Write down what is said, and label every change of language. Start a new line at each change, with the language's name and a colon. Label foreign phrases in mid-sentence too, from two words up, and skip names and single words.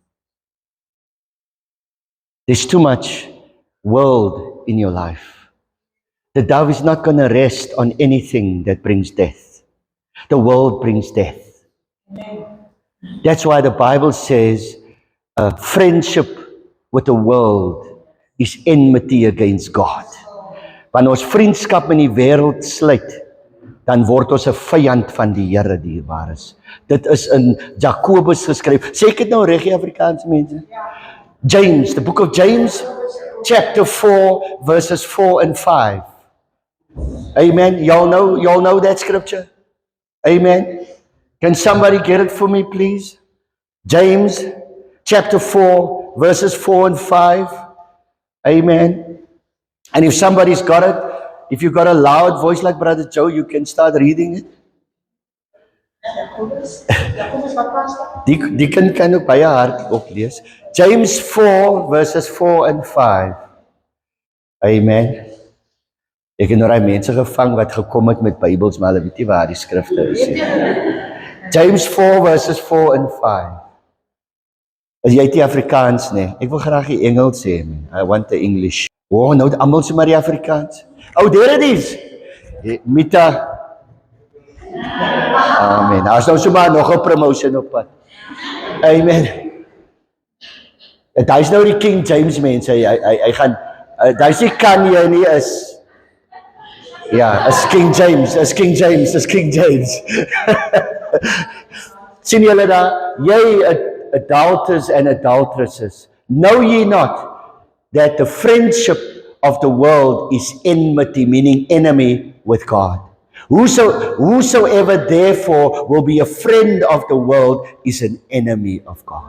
English: There's too much world in your life. The dove is not going to rest on anything that brings death. The world brings death. Amen. That's why the Bible says friendship with the world is enmity against God.
Afrikaans: Wanneer ons vriendskap met die wêreld sluit, dan word ons 'n vyand van die Here, dierbares. Dit is in Jakobus geskryf. Sê ek dit nou reg, Afrikaanse mense?
English: James, the book of James, chapter 4, verses 4 and 5. Amen. Y'all know that scripture? Amen. Can somebody get it for me, please? James, chapter 4, verses 4 and 5. Amen. And if somebody's got it, if you've got a loud voice like Brother Joe, you can start reading it.
Afrikaans: Die kan ook baie hard oplees.
English: James 4, verses 4 and 5. Amen.
Afrikaans: Ek het nou daai mense gevang wat gekom het met Bybels, maar hulle weet nie waar die skrifte is nie.
English: James 4, verses 4 and 5.
Afrikaans: As jy die Afrikaans nie, ek wil graag die Engels sê, man.
English: I want the English.
Afrikaans: Oh, nou almal sê maar die Afrikaans.
English: Oh, there it is. Mita. Amen.
Afrikaans: As nou sommer nog 'n promotion op pad. Amen. Dit is nou die King James mense. Hy gaan daai se kan jy nie is. Ja, as King James. Sien julle daar, jy
English: adulterers and adulteresses, know ye not that the friendship of the world is enmity, meaning enemy with God. Whosoever therefore will be a friend of the world is an enemy of God.